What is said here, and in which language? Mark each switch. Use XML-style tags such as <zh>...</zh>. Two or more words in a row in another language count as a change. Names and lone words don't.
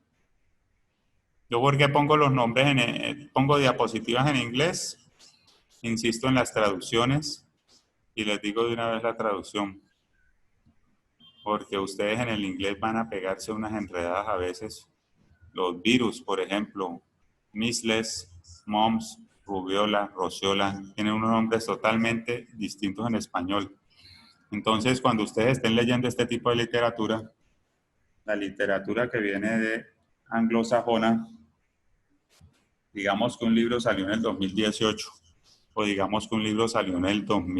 <es>Yo porque pongo los nombres, pongo diapositivas en inglés, insisto en las traducciones y les digo de una vez la traducción, porque ustedes en el inglés van a pegarse unas enredadas a veces. Los virus, por ejemplo,</es> <en>measles, mumps, rubiola, rociola,</en> <es>tienen unos nombres totalmente distintos en español. Entonces, cuando ustedes estén leyendo este tipo de literatura, la literatura que viene de anglosajona, digamos que un libro salió en el 2018 o digamos que un libro salió en el</es>